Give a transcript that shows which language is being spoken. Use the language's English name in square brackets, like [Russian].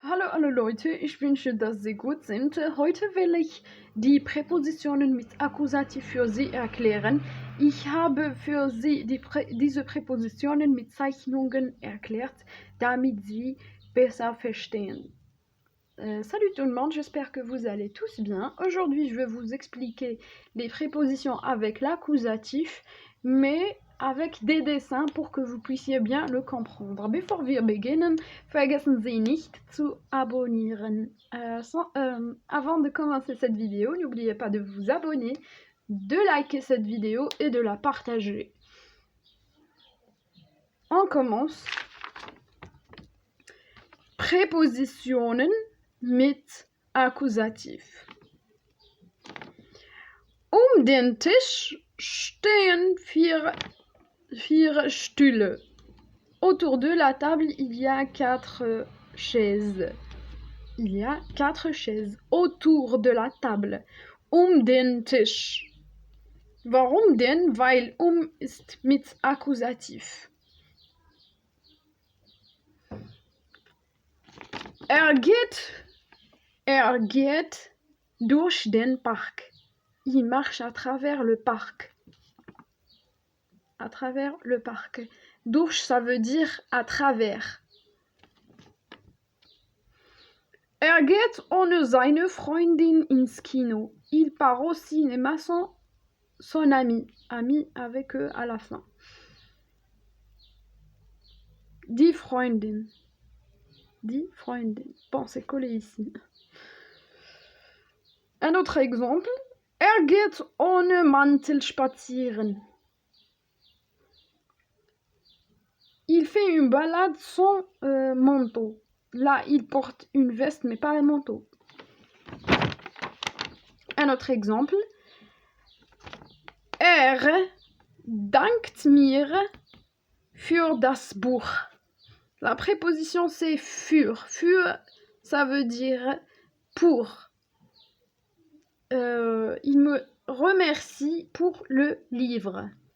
[German] Hallo alle Leute, ich wünsche, dass Sie gut sind. Heute will ich die Präpositionen mit Akkusativ für Sie erklären. Ich habe für Sie diese Präpositionen mit Zeichnungen erklärt, damit Sie besser verstehen. [French] Salut tout le monde, j'espère que vous allez tous bien. Aujourd'hui, je vais vous expliquer les prépositions avec l'accusatif, mais avec des dessins pour que vous puissiez bien le comprendre. [German] Bevor wir beginnen, vergessen Sie nicht zu abonnieren. [French] Avant de commencer cette vidéo, n'oubliez pas de vous abonner, de liker cette vidéo et de la partager. On commence. [German] Präpositionen mit Akkusativ. Den Tisch stehen vier Stühle. [French] Autour de la table, il y a 4 chaises. Il y a 4 chaises autour de la table. [German] Den Tisch. Warum denn? Weil ist mit Akkusativ. Er geht durch den Park. [French] Il marche à travers le parc. À travers le parc. Durch, ça veut dire à travers. [German] Er geht ohne seine Freundin ins Kino. [French] Il part au cinéma sans son ami. Ami avec eux à la fin. [German] Die Freundin. Die Freundin. [French] Bon, c'est collé ici. Un autre exemple. [German] Er geht ohne Mantel spazieren. [French] Il fait une balade sans manteau. Là, il porte une veste, mais pas un manteau. Un autre exemple. [German] Er dankt mir für das Buch. [French] La préposition, c'est für. Für, ça veut dire pour. Il me remercie pour le livre.